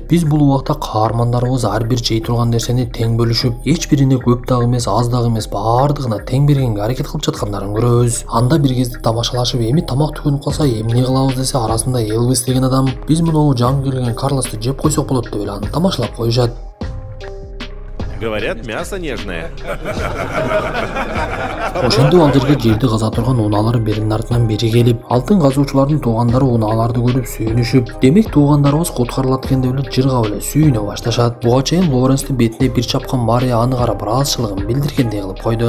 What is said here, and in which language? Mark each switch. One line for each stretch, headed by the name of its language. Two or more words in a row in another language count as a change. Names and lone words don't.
Kyrgyz: Биз бул убакта каармандарыбыз ар бир жей турган нерсени тең бөлүшүп, эч бирине көп дагы эмес, аз дагы эмес, бардыгына тең бергенге аракет кылып жаткандарын көрөбүз. Анда бир кезде тамашалашып, эми тамак түгөнүп калса эмне кылабыз десе, арасында Элвис деген адам, биз мынау жаңы келген Карлосты жеп койсок болот деп эле аны тамашалап коюшат.
Russian: Говорят, мясо нежное.
Kyrgyz: Ошондо ал жерди каза турган унаалар биринин артынан бири келип, алтын казуучулардын туугандары унааларды көрүп сүйүнүшүп, демек туугандарыбыз куткарылат экен деп эле жыргап эле сүйүнө башташат. Буга чейин Лоренстин бетине бир чапкан Мария аны карап ыраазычылыгын билдиргендей кылып койду.